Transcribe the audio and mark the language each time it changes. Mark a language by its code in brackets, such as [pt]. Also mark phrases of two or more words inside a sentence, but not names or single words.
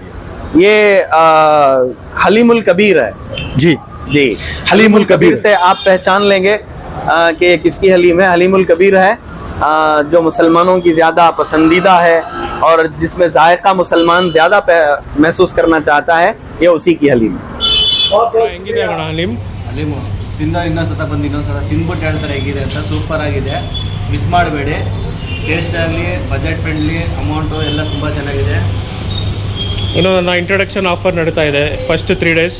[hi] ये हलीमुल कबीर है। जी जी, हलीमुल कबीर से आप पहचान लेंगे कि किसकी हलीम है। हलीमुल कबीर है जो मुसलमानों की ज़्यादा पसंदीदा है और जिसमें जायका मुसलमान ज़्यादा महसूस करना चाहता है, ये उसी की हलीम [kn] ಹೆಂಗಿದೆ ಅಣ್ಣ ಹಲೀಮು ತಿಂದ ಇನ್ನೊಂದ್ಸತ ಬಂದು ಇನ್ನೊಂದ್ಸತ ತಿಂದ್ಬಿಟ್ಟು ಹೇಳ್ತಾರೆ ಹೇಗಿದೆ ಅಂತ. ಸೂಪರ್ ಆಗಿದೆ, ಮಿಸ್ ಮಾಡಬೇಡಿ. ಟೇಸ್ಟ್ ಆಗಲಿ, [en] budget friendly, [kn] ಅಮೌಂಟು ಎಲ್ಲ ತುಂಬ ಚೆನ್ನಾಗಿದೆ. ಇನ್ನು ನನ್ನ [en] introduction offer [kn] ನಡೀತಾ ಇದೆ. [en] first 3 days